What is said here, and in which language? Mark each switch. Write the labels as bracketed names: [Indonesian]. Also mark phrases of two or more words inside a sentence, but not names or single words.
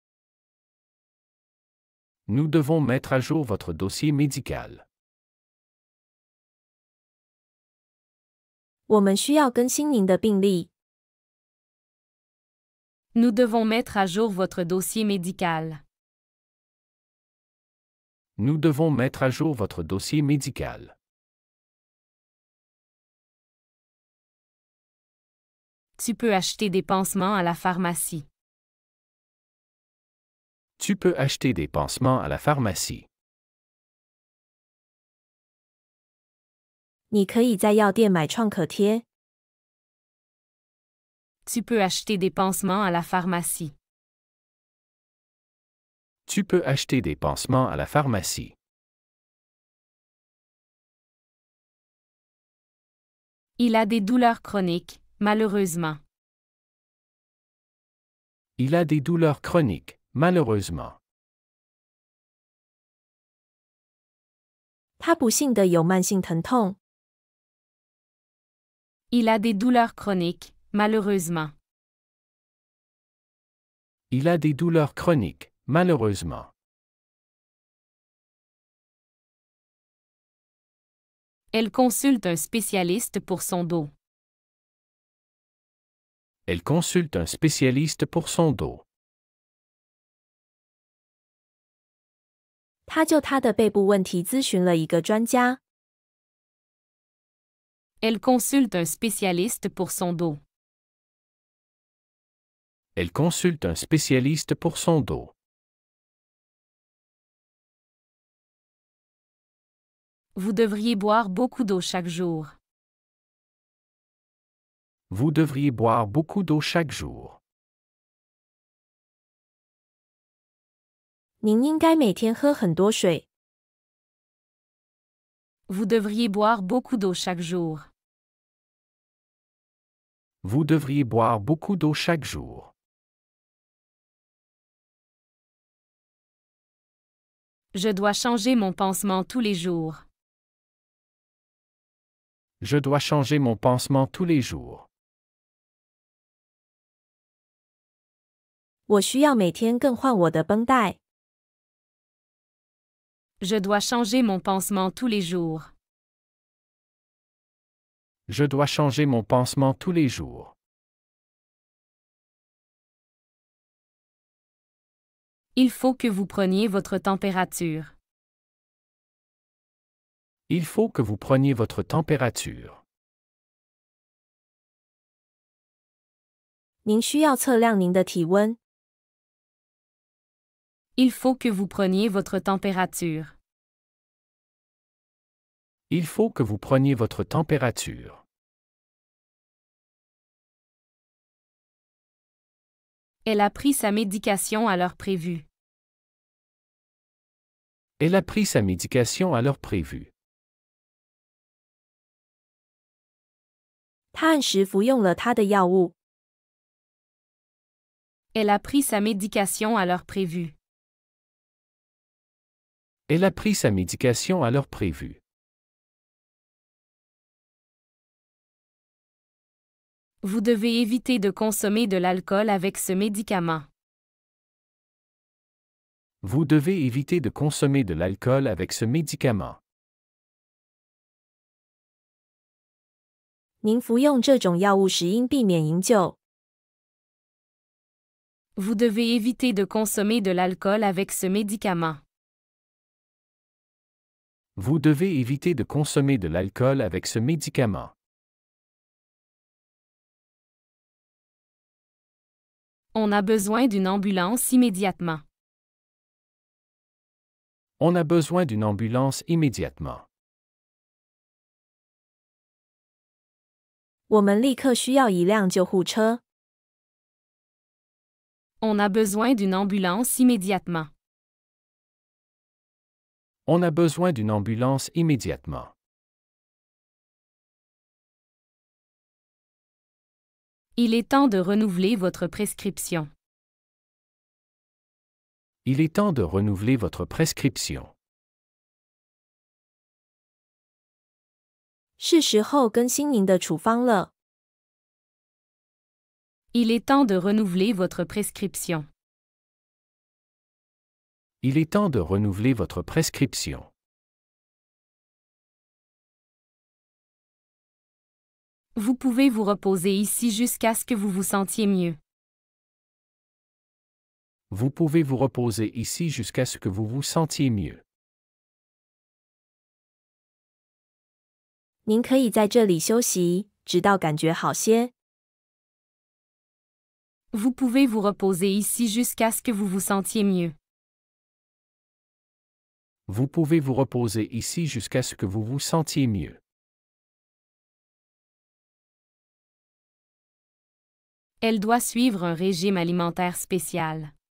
[French] Nous devons mettre à jour votre dossier médical. [Chinese] 我们需要更新您的病历。 [French] Nous devons mettre à jour votre dossier médical. Nous devons mettre à jour votre dossier médical. Tu peux acheter des pansements à la pharmacie. Tu peux acheter des pansements à la pharmacie. [Chinese] 你可以在药店买创可贴。 [French] Tu peux acheter des pansements à la pharmacie. Tu peux acheter des pansements à la pharmacie. Il a des douleurs chroniques, malheureusement. Il a des douleurs chroniques, malheureusement. [Chinese] 他不幸地有慢性疼痛。 [French] Il a des douleurs chroniques, malheureusement. Il a des douleurs chroniques, malheureusement. Elle consulte un spécialiste pour son dos. Elle consulte un spécialiste pour son dos. [Chinese] 他就他的背部问题咨询了一个专家。 [French] Elle consulte un spécialiste pour son dos. Elle consulte un spécialiste pour son dos. Vous devriez boire beaucoup d'eau chaque jour. Vous devriez boire beaucoup d'eau chaque jour. [Chinese] 您应该每天喝很多水。 [French] Vous devriez boire beaucoup d'eau chaque jour. Vous devriez boire beaucoup d'eau chaque jour. Je dois changer mon pansement tous les jours. Je dois changer mon pansement tous les jours. [Chinese] 我需要每天更换我的绷带。 [French] Je dois changer mon pansement tous les jours. Je dois changer mon pansement tous les jours. Il faut que vous preniez votre température. Il faut que vous preniez votre température. [Chinese] 您需要测量您的体温。 [French] Il faut que vous preniez votre température. Il faut que vous preniez votre température. Elle a pris sa médication à l'heure prévue. Elle a pris sa médication à l'heure prévue. [Chinese] 他按时服用了他的药物。 [French] Elle a pris sa médication à l'heure prévue. Elle a pris sa médication à l'heure prévue. Vous devez éviter de consommer de l'alcool avec ce médicament. Vous devez éviter de consommer de l'alcool avec ce médicament. [Chinese] 您服用这种药物时应避免饮酒。 [French] Vous devez éviter de consommer de l'alcool avec ce médicament. Vous devez éviter de consommer de l'alcool avec ce médicament. On a besoin d'une ambulance immédiatement. On a besoin d'une ambulance immédiatement. [Chinese] 我们立刻需要一辆救护车。 [French] On a besoin d'une ambulance immédiatement. On a besoin d'une ambulance immédiatement. Il est temps de renouveler votre prescription. Il est temps de renouveler votre prescription. [Chinese] 是时候更新您的处方了。 [French] Il est temps de renouveler votre prescription. Il est temps de renouveler votre prescription. Vous pouvez vous reposer ici jusqu'à ce que vous vous sentiez mieux. Vous pouvez vous reposer ici jusqu'à ce que vous vous sentiez mieux. [Chinese] 您可以在这里休息，直到感觉好些。 [French] Vous pouvez vous reposer ici jusqu'à ce que vous vous sentiez mieux. Vous pouvez vous reposer ici jusqu'à ce que vous vous sentiez mieux. Elle doit suivre un régime alimentaire spécial.